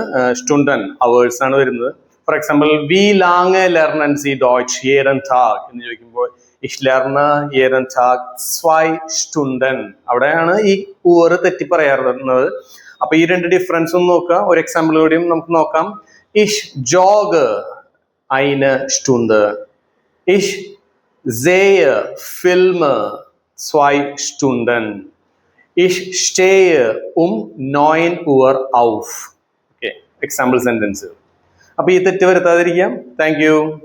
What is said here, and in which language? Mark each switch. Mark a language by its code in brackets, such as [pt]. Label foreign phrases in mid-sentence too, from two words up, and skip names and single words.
[de] സ്റ്റുണ്ടൻ അവേഴ്സ് [ml] ആണ് വരുന്നത്. [en] for example [de] wie lang lernen Sie Deutsch jeden Tag [ml] എന്ന് ചോദിക്കുമ്പോൾ [de] ich lerne jeden Tag 2 Stunden. [ml] അവിടെയാണ് ഈ ഉവർ തെറ്റി പറയാറുള്ളത്. അപ്പൊ ഈ രണ്ട് ഡിഫറൻസ് ഒന്ന് നോക്കുക. ഒരു എക്സാമ്പിൾ കൂടിയും നമുക്ക് നോക്കാം. [de] Ich jogge eine Stunde. Ich sehe Filme 2 Stunden. Ich stehe 9 Uhr auf. [en] Okay, example sentence. [ml] അപ്പൊ ഈ തെറ്റ് വരുത്താതിരിക്കാം. [en] thank you.